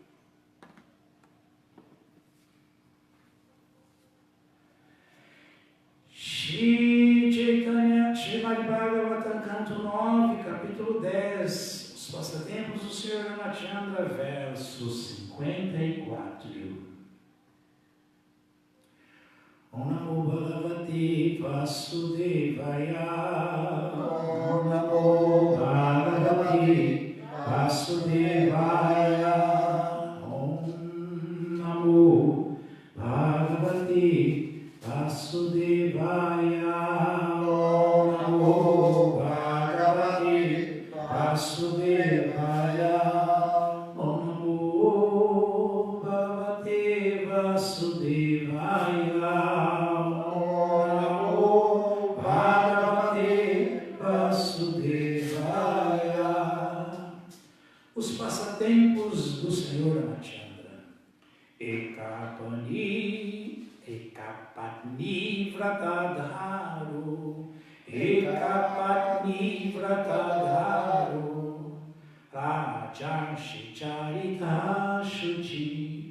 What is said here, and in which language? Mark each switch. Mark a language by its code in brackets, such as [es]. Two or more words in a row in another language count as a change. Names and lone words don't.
[pt] Shri Chaitanya, Srimad Bhagavatam, canto 9, capítulo 10, os passatempos do Senhor Ramachandra, verso 54. [sa] ॐ नमो भगवते वासुदेवाय. ॐ नमो भगवते वासुदेवाय. ॐ नमो भगवते वासुदेवाय. ॐ नमो भगवते वासुदेवाय. ॐ नमो भगवते वासुदेवाय. [pt] Os passatempos do Senhor Ramachandra. [sa] एकपत्नीव्रतधरो. एकपत्नीव्रतधरो. राजर्षिचरितः शुचिः.